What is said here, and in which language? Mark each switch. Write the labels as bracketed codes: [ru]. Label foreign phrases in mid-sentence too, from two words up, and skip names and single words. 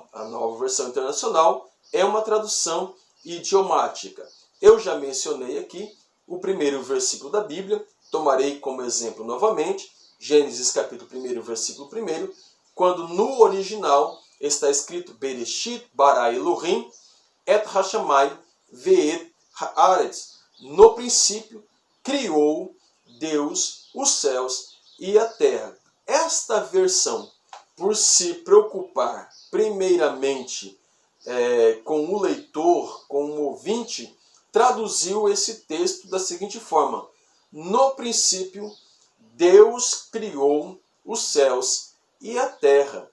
[pt] A nova versão internacional é uma tradução idiomática. Eu já mencionei aqui o primeiro versículo da Bíblia, tomarei como exemplo novamente, Gênesis capítulo 1, versículo 1, quando no original está escrito [he] בראשית ברא אלהים את השמים ואת הארץ. [pt] No princípio, criou Deus os céus e a terra. Esta versão, por se preocupar primeiramente com o leitor, com o ouvinte, traduziu esse texto da seguinte forma: no princípio, Deus criou os céus e a terra.